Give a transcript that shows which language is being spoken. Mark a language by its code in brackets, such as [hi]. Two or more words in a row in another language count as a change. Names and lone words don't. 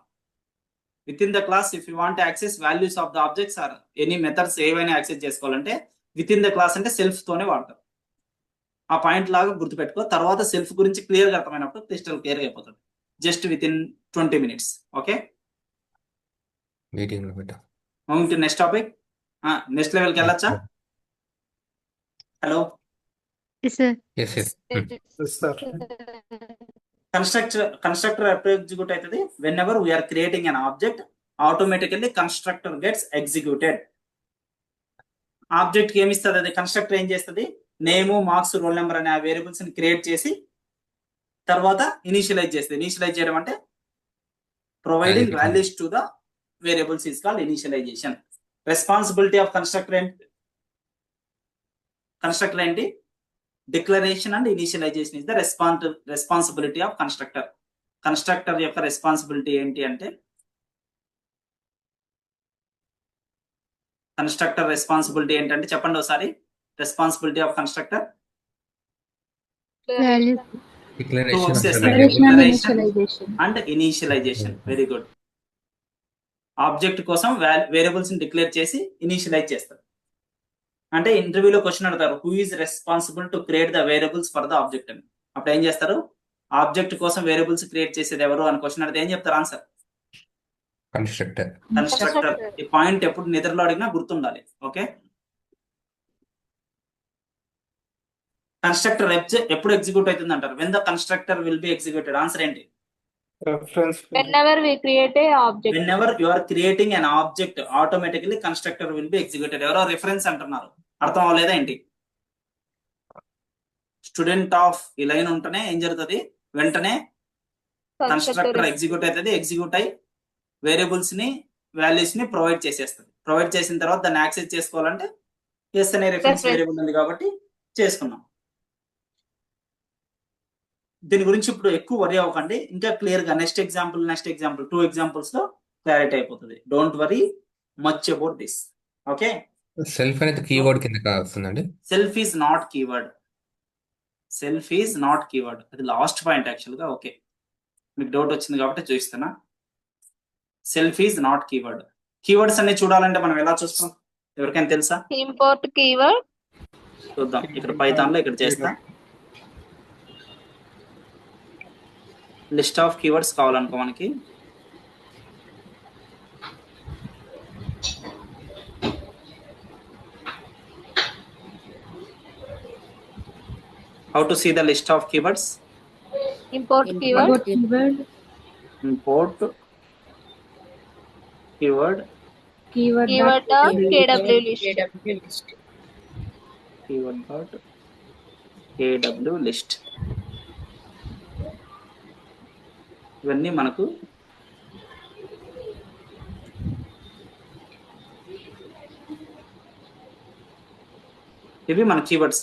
[en] with in the class if you want access values of the objects or any methods [te] ఏవైనా యాక్సెస్ చేసుకోవాలంటే [en] with in the class [te] అంటే సెల్ఫ్ తోనే వాడతాం. ఆ పాయింట్ లాగా గుర్తుపెట్టుకో. తర్వాత సెల్ఫ్ గురించి క్లియర్ గా అర్థమైనప్పుడు [en] crystal clear [te] గా అయిపోతుంది. [en] just with in 20 minutes. ఓకే, [te] Meeting లో పెట్టా. [en] moving to next topic. [te] నెక్స్ట్ లెవెల్కి వెళ్ళొచ్చా? హలో, [en] Yes, sir. Yes, yes. Yes, sir. [te] constructor ఎప్పుడు ఎగ్జిక్యూట్ అవుతుంది? [en] when ever we are creating an object automatically constructor gets executed. [te] ఆబ్జెక్ట్ కి ఏమి ఇస్తుంది? అది కన్స్ట్రక్టర్ ఏం చేస్తుంది? నేమ్, మార్క్స్, రోల్ నెంబర్ అనే ఆ వేరియబుల్స్ ని క్రియేట్ చేసి తర్వాత ఇనిషియలైజ్ చేస్తుంది. ఇనిషియలైజ్ చేయడం అంటే ప్రొవైడింగ్ Value. [en] values to the variables is called initialization. responsibility of constructor ఏంటి? declaration and initialization is the responsibility of constructor. [te] కన్స్ట్రక్టర్ యొక్క రెస్పాన్సిబిలిటీ ఏంటి అంటే, కన్స్ట్రక్టర్ రెస్పాన్సిబిలిటీ ఏంటంటే చెప్పండి ఒకసారి. [en] responsibility of constructor Values. Declaration of the Declaration and variable. initialization. and initialization. very good. [te] ఆబ్జెక్ట్ కోసం వేరియబుల్స్ ని డిక్లేర్ చేసి ఇనిషియలైజ్ చేస్తారు. అంటే ఇంటర్వ్యూలో క్వశ్చన్ అడతారు, [en] who is responsible to create the variables for the object అని. [te] అప్పుడు ఏం చేస్తారు? ఆబ్జెక్ట్ కోసం వేరియబుల్స్ క్రియేట్ చేసేది ఎవరు అని క్వశ్చన్ అడిగితే ఏం చెప్తారు? ఆన్సర్ Constructor. కన్స్ట్రక్టర్. ఈ పాయింట్ ఎప్పుడు నిద్రలో అడిగినా గుర్తుండాలి. ఓకే, కన్స్ట్రక్టర్ ఎప్పుడు ఎగ్జిక్యూట్ అవుతుంది అంటారు? [en] when the constructor will be executed. [te] ఆన్సర్ ఏంటి? Reference. [en] whenever we create a object. when ever you are creating an object automatically constructor will be executed. [te] ఎవరో రిఫరెన్స్ అంటున్నారు, అర్థం అవ్వలేదా ఏంటి? స్టూడెంట్ ఆఫ్ ఈ లైన్ ఉంటేనే ఏం జరుగుతుంది? వెంటనే కన్స్ట్రక్టర్ ఎగ్జిక్యూట్ అవుతుంది. ఎగ్జిక్యూట్ అయి వేరియబుల్స్ ని వాల్యూస్ ని ప్రొవైడ్ చేసేస్తుంది. ప్రొవైడ్ చేసిన తర్వాత దాన్ని యాక్సెస్ చేసుకోవాలంటే ఎస్ అనే రిఫరెన్స్ Reference. వేరియబుల్ ఉంది కాబట్టి చేసుకున్నాం. దీని గురించి ఇప్పుడు ఎక్కువ వరీ అవ్వకండి. ఇంకా క్లియర్ గా [en] next example [te] 2 ఎగ్జాంపుల్స్ లో క్లారిటీ అయిపోతుంది. [en] don't worry much about this. ఓకే, [te] సెల్ఫ్ అనేది కీవర్డ్ కింద వస్తుందండి. [en] self is not keyword. self is not keyword. [te] అది లాస్ట్ పాయింట్ యాక్చువల్ గా. ఓకే, మీకు డౌట్ వచ్చింది కాబట్టి చూపిస్తున్నా. [en] self is not keyword. [te] కీవర్డ్స్ అన్ని చూడాలంటే మనం ఎలా చూస్తాం? ఎవరికైనా తెలుసా? [en] import keyword. [te] చూద్దాం. ఇక్కడ పైథాన్ లో ఇక్కడ చేస్తా. [en] list of keywords [te] కావాలనుకో మనకి. [en] how to see the list of keywords? Import keyword. Keyword. import keyword. Keyword. Keyword dot KW list. KW list. keyword dot KW list. [te] ఇవన్నీ మనకు ఇవి మన కీవర్డ్స్.